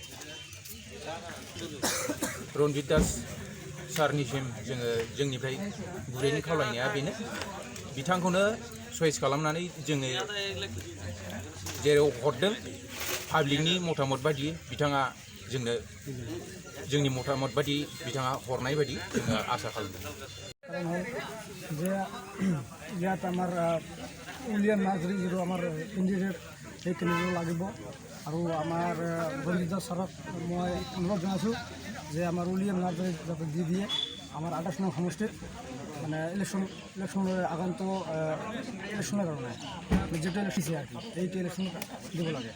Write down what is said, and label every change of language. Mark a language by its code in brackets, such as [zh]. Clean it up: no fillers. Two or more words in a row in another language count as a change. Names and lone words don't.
[brx] रन्जित दास सारनिसिम जोङो जोंनिफ्राय गुरैनो खावलायनाया बेनो बिथांखौनो चइस खालामनानै जोङो जेराव हरदों पाब्लिकनि मतामत बायदि बिथाङा जोंनो जोंनि मतामत बायदि बिथाङा हरनाय बायदि जोङो आसा खालामदों। [as] কাৰণ হ'ল যে ইয়াত আমাৰ উইলিয়াম নাৰ্জাৰী যিটো আমাৰ কেণ্ডিডেট সেই কেণ্ডিডেট লাগিব আৰু আমাৰ ৰঞ্জিত দাস ছাৰক মই অনুৰোধ জনাইছোঁ যে আমাৰ উইলিয়াম নাৰ্জাৰীক যাতে দি দিয়ে আমাৰ 28 নং সমষ্টিত মানে ইলেকশ্যনৰ আগন্তুক ইলেকশ্যনৰ কাৰণে যিটো ইলেকশ্যন আর কি এইটো ইলেকশ্যন দিব লাগে।